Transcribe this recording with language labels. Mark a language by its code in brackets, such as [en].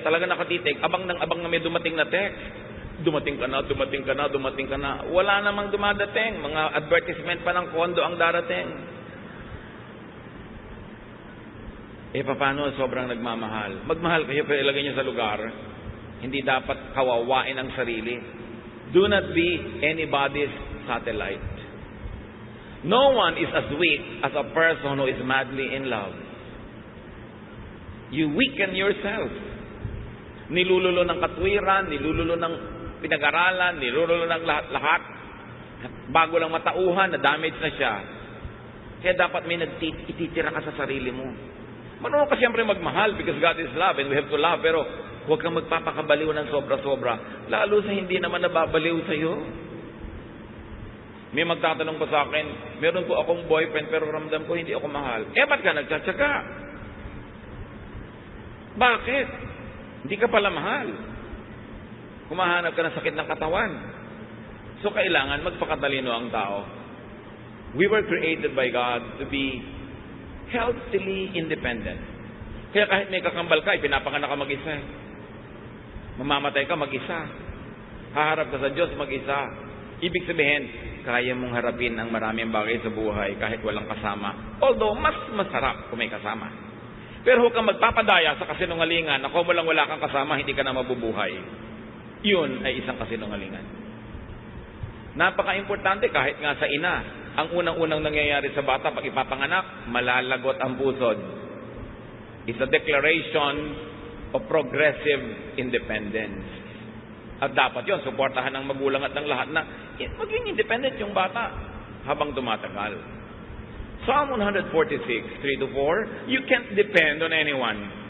[tl] Talaga nakatitig. Abang na may dumating na text. Dumating ka na, dumating ka na, dumating ka na. Wala namang dumadating. Mga advertisement pa ng kondo ang darating. Paano sobrang nagmamahal? Magmahal kayo pero ilagay niyo sa lugar. Hindi dapat kawawain ang sarili. [en] Do not be anybody's satellite. No one is as weak as a person who is madly in love. You weaken yourself. [tl] Nilululo ng katwiran, nilululo ng pinag-aralan, nilululo ng lahat. Bago lang matauhan, na-damage na siya. Kaya dapat may ititira ka sa sarili mo. Marunong ka siyempre magmahal [en] because God is love and we have to love. [tl] Pero huwag kang magpapakabaliw ng sobra-sobra. Lalo sa hindi naman nababaliw sa'yo. May magtatanong pa sa akin, meron po akong boyfriend pero ramdam ko hindi ako mahal. Ba't ka nagtsatsaga? Bakit? Hindi ka pala mahal. Kumahanap ka ng sakit ng katawan. So kailangan magpakatalino ang tao. [en] We were created by God to be healthily independent. [tl] Kaya kahit may kakambal ka, pinapanganak ka mag-isa. Mamamatay ka mag-isa. Haharap ka sa Diyos mag-isa. Ibig sabihin, kaya mong harapin ang maraming bagay sa buhay kahit walang kasama. Although, mas masarap kung may kasama. Pero huwag kang magpapadaya sa kasinungalingan na kung wala kang kasama, hindi ka na mabubuhay. Yun ay isang kasinungalingan. Napaka-importante kahit nga sa ina. Ang unang-unang nangyayari sa bata pag ipapanganak, malalagot ang pusod. [en] It's a declaration of progressive independence. [tl] At dapat yun, suportahan ng magulang at ng lahat na maging independent yung bata habang tumatagal. [en] Psalm 146, 3-4, you can't depend on anyone.